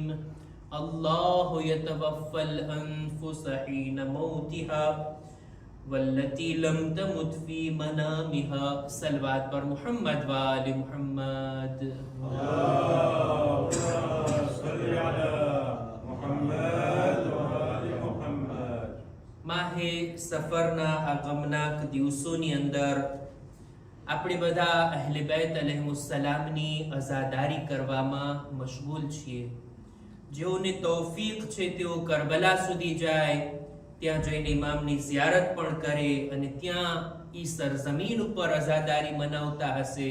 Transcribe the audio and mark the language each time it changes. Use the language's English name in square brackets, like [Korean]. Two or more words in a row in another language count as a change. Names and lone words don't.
[Arabic] الله يتوفى الأنفس حين موتها والتي لم تمت في منامها. صلوات پر محمد وآل محمد. اللهم صل على محمد وآل محمد. [Gujarati] માહે સફરના આ ગમનાક દિવસોની અંદર આપણે બધા અહલે બેત અલૈહિસ્સલામની અઝાદારી કરવામાં મશગુલ છીએ. જેઓને તૌફીક છે તેઓ કરબલા સુધી જાય, ત્યાં જઈને ઇમામની ઝિયારત પણ કરે અને ત્યાં ઈ સરઝમીન ઉપર અઝાદારી મનાવતા હશે.